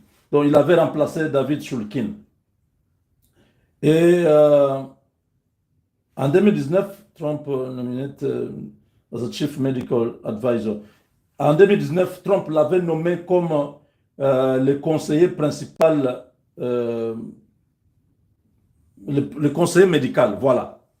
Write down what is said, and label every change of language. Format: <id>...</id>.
<fr>Donc il avait remplacé David Shulkin. Et en 2019,</fr> <en>Trump nominated as a chief medical advisor.</en> <fr>En 2019, Trump l'avait nommé comme le conseiller principal, le conseiller médical, voilà.</fr>